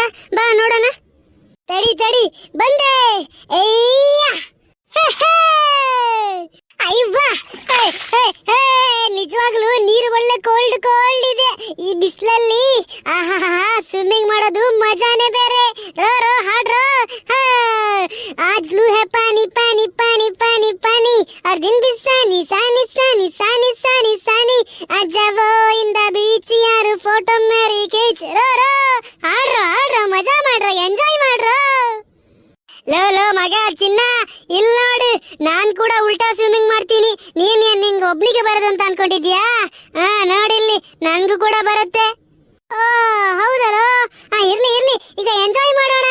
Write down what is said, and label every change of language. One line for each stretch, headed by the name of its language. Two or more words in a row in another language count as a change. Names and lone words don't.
Kannada: ಬಾ ನೋಡೋಣ. ತಡಿ ತಡಿ, ಬಂದೆ. ಅಯ್ಯವ್ವ, ನಿಜವಾಗ್ಲೂ ನೀರು ಒಳ್ಳೆ
English: cold cold
Kannada: ಇದೆ ಈ ಬಿಸಿಲಲ್ಲಿ. ಸ್ವಿಮ್ಮಿಂಗ್ ಮಾಡೋದು ಮಜಾನೇ ಬೇರೆ. ರೋ ರೋ ಹಾಡ್ರೋ.
Hindi: आज ब्लू है पानी पानी पानी पानी पानी और दिन भी सानी सानी सानी सानी सानी सानी आज वो
English: in the beach
Hindi: यार फोटो मेरी खींच.
Kannada: ರೋ ರೋ ಹಾಡ್ರೋ ಹಾಡ್ರೋ, ಮಜಾ ಮಾಡ್ರೋ, ಎಂಜಾಯ್ ಮಾಡ್ರೋ. ಲೋ ಲೋ ಮಗ ಚಿನ್ನ, ಇಲ್ಲಿ ನೋಡು, ನಾನ್ ಕೂಡ ಉಲ್ಟಾ ಸ್ವಿಮ್ಮಿಂಗ್ ಮಾಡ್ತೀನಿ. ನೀನ್ ನಿಂಗೆ ಒಬ್ನಿಗೆ ಬರೋದಂತ ಅನ್ಕೊಂಡಿದ್ಯಾ? ನೋಡಿಲ್ಲಿ, ನನ್ಗೂ ಕೂಡ ಬರುತ್ತೆ. ಓ ಹೌದಲ್ಲೋ? ಇರ್ಲಿ ಇರ್ಲಿ, ಈಗ ಎಂಜಾಯ್ ಮಾಡೋಣ.